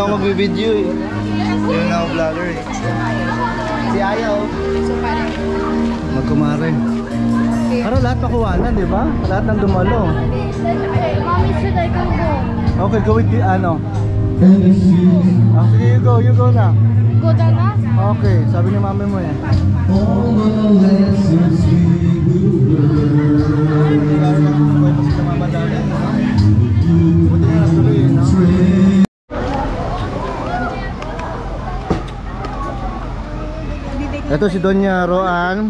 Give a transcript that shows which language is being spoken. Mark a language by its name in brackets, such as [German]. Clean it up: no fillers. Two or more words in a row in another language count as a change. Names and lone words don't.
[Filipino] nagbibideo eh. Yun na ako vlogger eh. Si Ayaw. Magkumare. Para lahat makuhanan, di ba? Lahat ng dumalo. [English] Mommy said I can go. Okay, go with the ano. Sige, you go na. Go down na? [Filipino] Okay, sabi ni mami mo eh. Ito si Donya Roan.